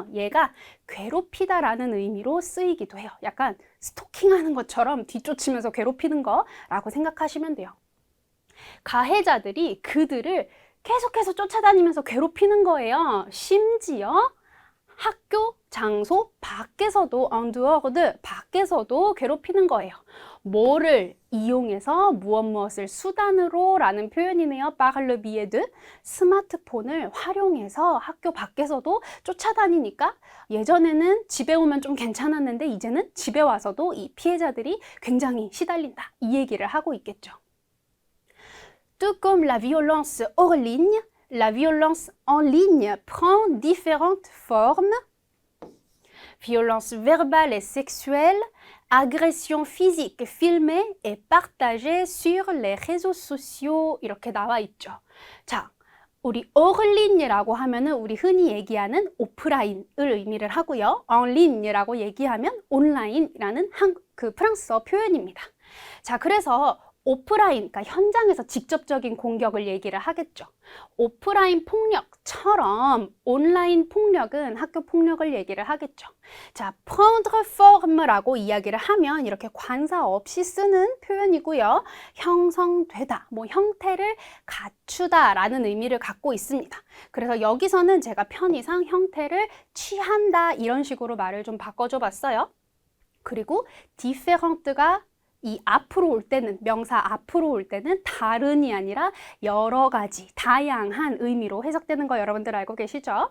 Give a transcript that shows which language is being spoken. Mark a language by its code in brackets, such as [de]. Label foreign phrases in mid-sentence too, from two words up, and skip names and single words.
[ko] 얘가 괴롭히다라는 의미로 쓰이기도 해요. 약간 스토킹하는 것처럼 뒤쫓으면서 괴롭히는 거라고 생각하시면 돼요. 가해자들이 그들을 계속해서 쫓아다니면서 괴롭히는 거예요. 심지어 학교 장소 밖에서도 [fr] en dehors de, [ko] 밖에서도 괴롭히는 거예요. 뭐를 이용해서 무엇을 수단으로 라는 표현이네요. [fr] par le biais de, [ko] 스마트폰을 활용해서 학교 밖에서도 쫓아다니니까 예전에는 집에 오면 좀 괜찮았는데 이제는 집에 와서도 이 피해자들이 굉장히 시달린다. 이 얘기를 하고 있겠죠. [fr] Tout comme la violence hors ligne, la violence en ligne prend différentes formes. Violence verbale et sexuelle, agression physique filmée et partagée sur les réseaux sociaux [ko] 이렇게 나와 있죠. 자, 우리 [fr] hors ligne [ko] 라고 하면은 우리 흔히 얘기하는 오프라인을 의미를 하고요. [fr] en ligne [ko] 라고 얘기하면 온라인이라는 그 프랑스어 표현입니다. 자, 그래서 오프라인, 그러니까 현장에서 직접적인 공격을 얘기를 하겠죠. 오프라인 폭력처럼 온라인 폭력은 학교 폭력을 얘기를 하겠죠. 자, [fr] prendre forme [ko] 라고 이야기를 하면 이렇게 관사 없이 쓰는 표현이고요. 형성되다, 뭐 형태를 갖추다 라는 의미를 갖고 있습니다. 그래서 여기서는 제가 편의상 형태를 취한다 이런 식으로 말을 좀 바꿔줘 봤어요. 그리고 différente가 이 앞으로 올 때는, 명사 앞으로 올 때는 다른이 아니라 여러 가지, 다양한 의미로 해석되는 거 여러분들 알고 계시죠?